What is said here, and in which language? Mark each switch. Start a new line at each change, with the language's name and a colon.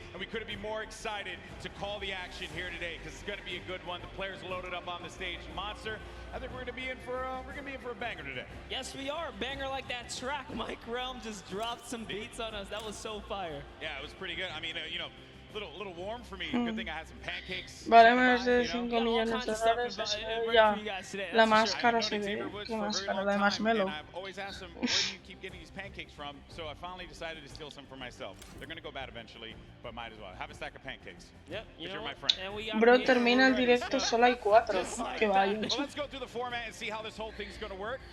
English: And we couldn't be more excited to call the action here today because it's going to be a good one. The players loaded up on the stage. Monster, I think we're going to be in for a banger today. Yes, we are. A banger like that track. Mike Realm just dropped some beats on us. That was so fire. Yeah, it was pretty good. I mean, you know, little warm for me. Good thing I had some pancakes.
Spanish: Vale más de 5 millones de dólares. Ya. La máscara se ve. ¿Qué máscara? La de Marshmello.
English: I've always asked them, where do you keep getting these pancakes from? So I finally decided to steal some for myself. They're going to go bad eventually, but might as well. Have a stack of pancakes. Yep, you're my friend.
Spanish: Bro, termina el directo, solo hay 4. Que vaya.
English: Well, let's go through the format and see how this whole thing's going to work.